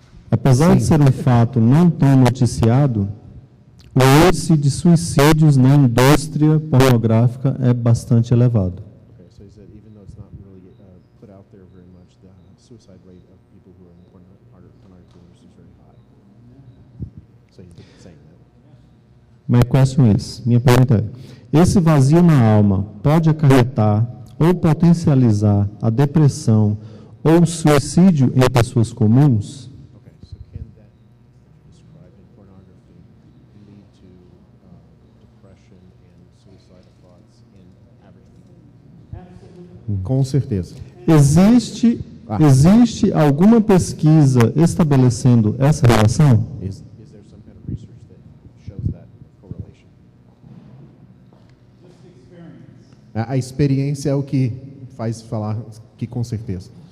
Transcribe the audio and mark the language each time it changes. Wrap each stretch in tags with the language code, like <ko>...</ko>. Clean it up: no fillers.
<pt>Apesar de ser um fato não tão noticiado, o índice de suicídios na indústria pornográfica é bastante elevado.</pt> <en>Okay, so he said even though it's not really put out there very much, the suicide rate of people who are in the pornography industry is very high. So he's saying that. My question is,</en> <pt>minha pergunta é, esse vazio na alma pode acarretar ou potencializar a depressão ou o suicídio em pessoas comuns?</pt> <en>Okay, so can that described in pornography lead to depression and suicidal thoughts in average people?</en> <pt>Com certeza. Existe alguma pesquisa estabelecendo essa relação?</pt> <en>Is there some kind of research that shows that correlation?</en> <pt>A experiência é o que faz falar que com certeza.</pt>